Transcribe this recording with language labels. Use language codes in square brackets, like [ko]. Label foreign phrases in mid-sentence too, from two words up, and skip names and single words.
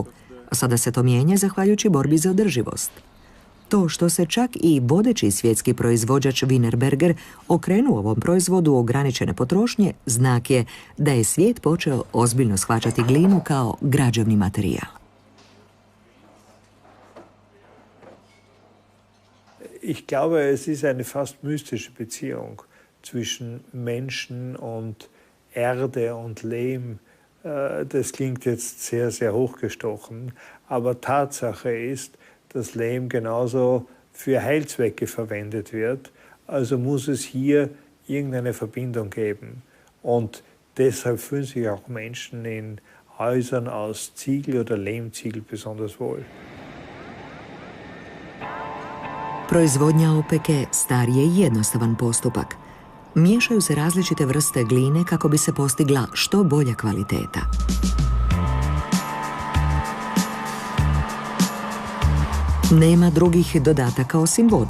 [hr] Sada se to mijenja zahvaljujući borbi za održivost. To što se čak i vodeći svjetski proizvođač Wienerberger okrenuo ovom proizvodu ograničene potrošnje, znak je da je svijet počeo ozbiljno shvaćati glinu kao građevni materijal. [de] Ich glaube, es ist eine fast mystische Beziehung zwischen Menschen und Erde und Lehm. Das klingt jetzt sehr, sehr hochgestochen, aber Tatsache ist, dass Lehm genauso für Heilzwecke verwendet wird. Also muss es hier irgendeine Verbindung geben. Und deshalb fühlen sich auch Menschen in Häusern aus Ziegel oder Lehmziegel besonders wohl. [hr] Proizvodnja opeke star je jednostavan postupak. Miješaju se različite vrste gline kako bi se postigla što bolja kvaliteta. Nema drugih dodataka osim vode.